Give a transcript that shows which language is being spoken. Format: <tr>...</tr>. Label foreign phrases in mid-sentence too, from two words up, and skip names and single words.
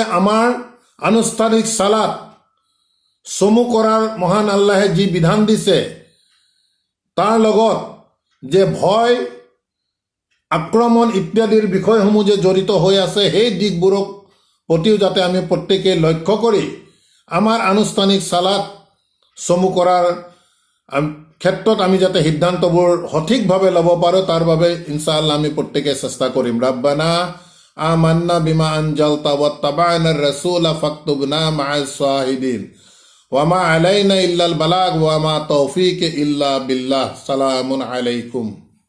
<as>আমাৰ আনুষ্ঠানিক সালাত চমু কৰাৰ মহান আল্লাহে যি বিধান দিছে তাৰ লগত যে ভয় আক্ৰমণ ইত্যাদিৰ বিষয়সমূহ যে জড়িত হৈ আছে সেই দিশবোৰক প্ৰতিও যাতে আমি প্ৰত্যেকেই লক্ষ্য কৰি আমাৰ আনুষ্ঠানিক সালাত চমু কৰাৰ ক্ষেত্ৰত আমি যাতে সিদ্ধান্তবোৰ সঠিকভাৱে ল'ব পাৰোঁ তাৰ বাবে ইনশাআল্লাহ আমি প্ৰত্যেকে চেষ্টা কৰিম</as> <ar>ربنا آمنا بما أنزلت واتبعنا الرسول فاكتبنا مع الشاهدين وما علينا إلا البلاغ وما توفيق إلا بالله سلام عليكم</ar>